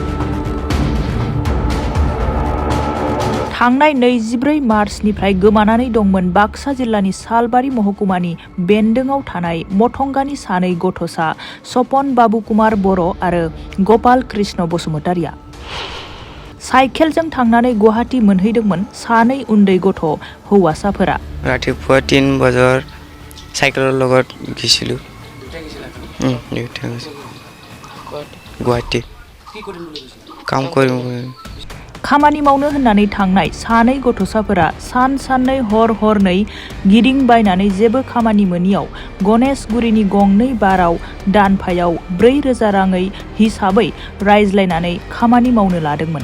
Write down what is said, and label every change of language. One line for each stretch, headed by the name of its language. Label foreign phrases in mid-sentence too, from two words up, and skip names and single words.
Bodo: थांनाय 24 मार्चनिफ्राय गोमानानै दंमोन बाक्सा जिल्लानि सालबारि महकुमानि बेन्दोंआव थानाय मथंगानि सानै गथ'सा सपन बाबु कुमार बर' आरो गपाल कृष्ण बसुमतारिया। साइकेलजों थांनानै गुवाहाटी मोनहैदोंमोन सानै उन्दै गथ' हौवासाफोरा।
Assamese: ৰাতিপুৱা 3 বজাৰ চাইকেলৰ লগত গৈছিলোঁ। गुवाहाटी কাম কৰিম।
Bodo: खामानि मावनो होननानै थांनाय सानै गथ'साफोरा साननै हरनै गिदिंबायनानै जेबो खामानि मोनियाव गणेशगुरिनि गंनै बाराव दानफायाव 4,000 राङै हिसाबै रायज्लायनानै खामानि मावनो लादोंमोन।